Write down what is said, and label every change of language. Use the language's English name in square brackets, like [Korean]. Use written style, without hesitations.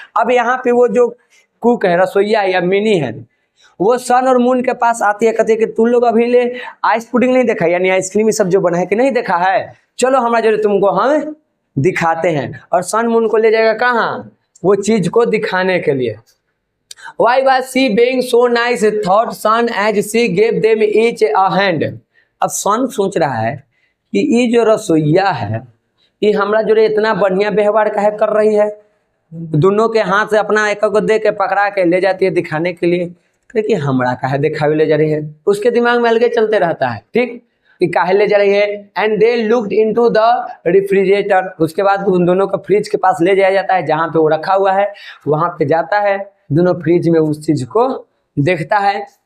[Hindi] अब यहाँ पे वो जो कुक है, रसोईया या मिनी है, वो सन और मून के पास आती है, कहती है कि तुम लोग अभी ले आइस पुडिंग नहीं देखा, यानी आइसक्रीम सब जो बना है कि नहीं देखा है, चलो हमारा जो तुमको हम दिखाते हैं। और सन मून को ले जाएगा कहाँ, वो चीज को दिखाने के लिए। [English] Why was she being so nice? Thought Sun as she gave them each a hand. [Hindi] अब सन सोच रहा है कि ये जो रसोईया है, ये हमरा जो इतना बढ़िया व्यवहार काहे कर रही है, दोनों के हाथ से अपना एक को दे के पकड़ा के ले जाती है दिखाने के लिए, कि हमरा काहे दिखावे ले जा रही है, उसके दिमाग में अलगे चलते रहता है। ठीक, कि काहे ले जा रही है। [English] and they looked into the refrigerator, [Hindi] उसके बाद उन दोनों को फ्रिज के पास ले जाया जाता है, जहाँ पे वो रखा हुआ है वहाँ पे जाता है, दोनों फ्रिज में उस चीज को देखता है।